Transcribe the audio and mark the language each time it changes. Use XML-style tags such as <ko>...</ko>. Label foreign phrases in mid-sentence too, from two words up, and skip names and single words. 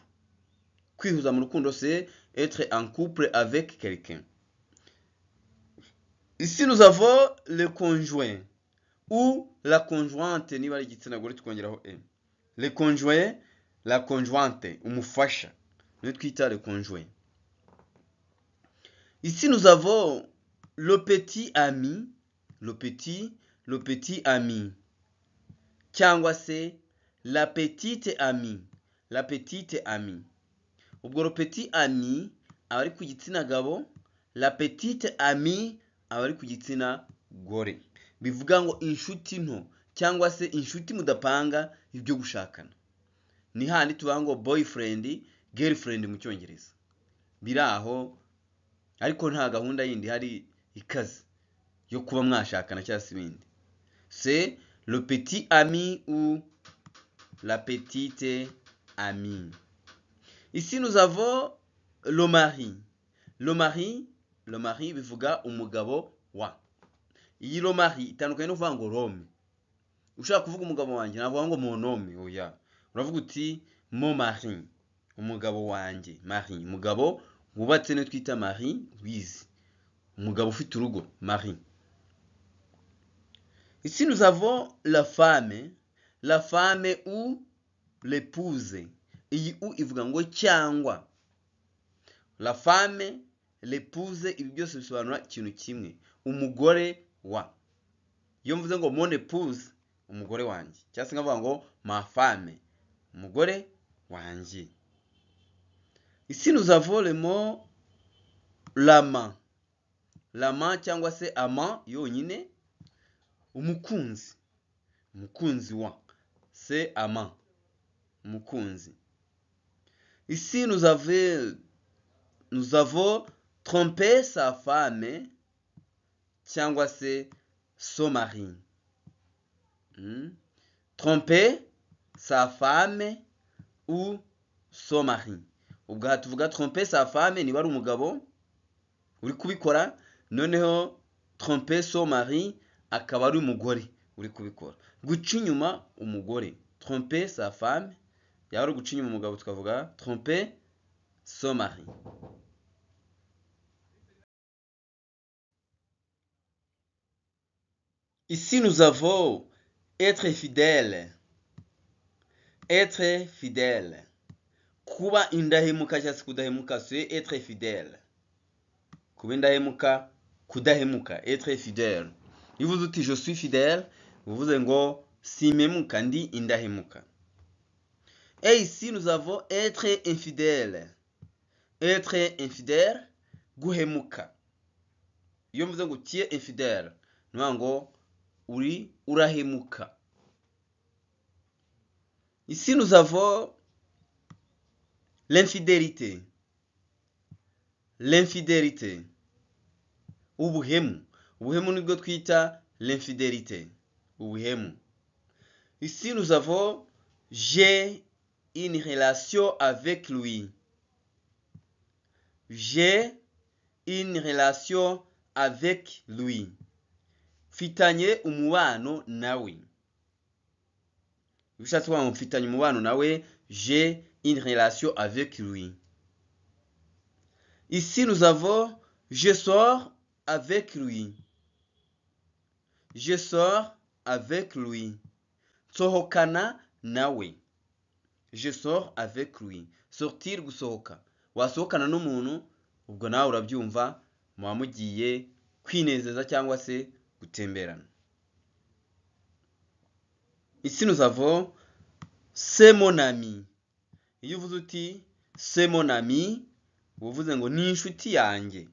<rw>Kwihuza mu rukundo</rw> <fr>c'est être en couple avec quelqu'un. Ici nous avons le conjoint ou la conjointe,</fr> <rw>niba ari igitsina gore tukongeraho e.</rw> <fr>Le conjoint, la conjointe,</fr> <rw>umufasha, niyo twita</rw> <fr>le conjoint. Ici, nous avons le petit ami, le petit ami,</fr> <rw>cyangwa se</rw> <fr>la petite amie, la petite amie.</fr> <rw>Ubwo</rw> <fr>le petit ami</fr> <rw>aba ari ku gitsina gabo,</rw> <fr>la petite amie</fr> <rw>aba ari ku gitsina gore. Bivuga ngo inshuti nto cyangwa se inshuti mudapanga ibyo gushakana. Ni handi tuvuga ngo</rw> <en>boyfriend, girlfriend</en> <rw>mu cyongereza. Biri aho ariko nta gahunda yindi hari ikaze yo kuba mwashakana cyangwa se ibindi.</rw> <fr>C'est le petit ami ou la petite amie. Ici nous avons le mari. Le mari</fr> <rw>bivuga umugabo wa. Iyi</rw> <fr>le mari</fr> <rw>itandukanye no kuvuga ngo Rome. Ushaka kuvuga umugabo wanjye navuga ngo</rw> <fr>mon homme,</fr> <rw>oya. Uravuga uti</rw> <fr>mon mari,</fr> <rw>umugabo wanjye, mari, umugabo wubatse ne twita mari wize. Umugabo ufite urugo, mari.</rw> <fr>Ici nous avons la femme ou l'épouse.</fr> <rw>Iyi u ivuga ngo cyangwa.</rw> <fr>La femme, l'épouse,</fr> <rw>ibi byose bisobanura ikintu kimwe. Umugore wa. Iyo mvuze ngo</rw> <fr>mon épouse,</fr> <rw>umugore wanjye. Cyangwa se nkavuga ngo</rw> <fr>ma femme,</fr> <rw>umugore wanjye.</rw> <fr>Ici nous avons le mot l'amant.</fr> <rw>L'amant cyangwa se amant yonyine, umukunzi. Umukunzi wa.</rw> <fr>C'est amant.</fr> <rw>Umukunzi.</rw> <fr>Ici nous avons trompé sa femme</fr> <rw>cyangwa se</rw> <fr>son mari. Tromper sa femme ou son mari.</fr> <rw>Ubwo tuvuga</rw> <fr>tromper sa femme</fr> <rw>niba ari umugabo uri kubikora, noneho</rw> <fr>tromper son mari</fr> <rw>akaba ari umugore uri kubikora. Guca inyuma umugore,</rw> <fr>tromper sa femme,</fr> <rw>yaba ari guca inyuma umugabo tukavuga</rw> <fr>tromper son mari. Ici nous avons être fidèle. Être fidèle.</fr> <rw>Kuba indahemuka cyangwa se kudahemuka,</rw> <fr>c'est être fidèle.</fr> <rw>Kuba indahemuka, kudahemuka,</rw> <fr>être fidèle.</fr> <rw>Iyo uvuze uti</rw> <fr>je suis fidèle,</fr> <rw>uvuze ngo simemuka, ndi indahemuka.</rw> <fr>Et ici nous avons être infidèle. Être infidèle,</fr> <rw>guhemuka. Iyo mvuze ngo</rw> <fr>tu es infidèle,</fr> <rw>nuvuga ngo uri urahemuka.</rw> <fr>Ici nous avons l'infidélité. L'infidélité.</fr> <rw>Ubuhemu. Ubuhemu nibwo twita l'infidélité. Ubuhemu.</rw> <fr>Ici nous avons j'ai une relation avec lui. J'ai une relation avec lui.</fr> <rw>Mfitanye umubano nawe. Bishatse kuvuga ngo mfitanye umubano nawe,</rw> <fr>j'ai une relation avec lui. Ici nous avons je sors avec lui. Je sors avec lui.</fr> <rw>Sohokana nawe.</rw> <fr>Je sors avec lui. Sortir,</fr> <rw>gusohoka. Wasohokana n'umuntu, ubwo nawe urabyumva, muba mugiye kwinezeza cyangwa se gutemberana.</rw> <fr>Ici nous avons c'est mon ami.</fr> <rw>Iyo uvuze uti</rw> <fr>c'est mon ami,</fr> <rw>uvuze ngo ni inshuti yanjye.</rw>